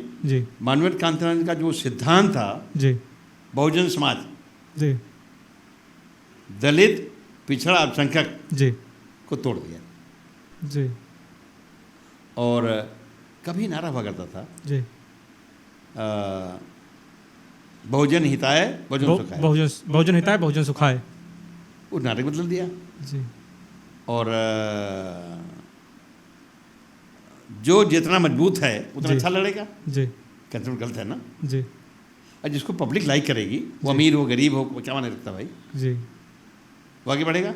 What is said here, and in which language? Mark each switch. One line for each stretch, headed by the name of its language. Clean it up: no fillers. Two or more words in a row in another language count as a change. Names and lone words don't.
Hindi: जी। मानवेंद्र कांताराम का जो सिद्धांत था जी। बहुजन समाज, जी। दलित, पिछड़ा, अल्पसंख्यक जी को तोड़ दिया जी। और कभी नारा हुआ करता था जी।
Sanskrit: बहुजन हिताय बहुजन सुखाय, बहुजन हिताय बहुजन सुखाय,
Hindi: वो नाटक बदल दिया जी। और जो जितना मजबूत है उतना जी। अच्छा लड़ेगा। जी। कंसेप्ट गलत है ना जी। और जिसको पब्लिक लाइक करेगी वो अमीर हो गरीब हो वो क्या माने रखता भाई, जी। वो आगे बढ़ेगा